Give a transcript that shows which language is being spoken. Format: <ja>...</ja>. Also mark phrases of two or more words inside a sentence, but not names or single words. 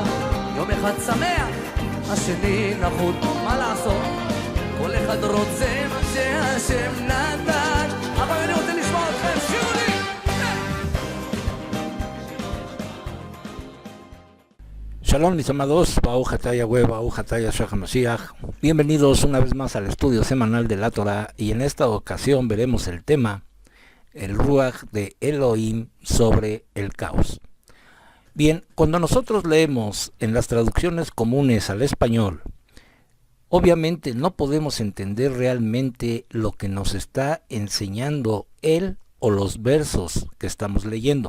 <he>יום אחד שמח, השני נחות, מה לעשות? כל אחד רוצה מה שהשם נתן. אבל אני רוצה לשמוע אתכם, שירו לי!</he> <es>Shalom mis amados,</es> <he>ברוך אתה יהוה ברוך אתה ישוע המשיח.</he> <es>Bienvenidos una vez más al estudio semanal de la Torah, y en esta ocasión veremos el tema, el Ruach de Elohim sobre el caos. Bien, cuando nosotros leemos en las traducciones comunes al español, obviamente no podemos entender realmente lo que nos está enseñando él o los versos que estamos leyendo.</es>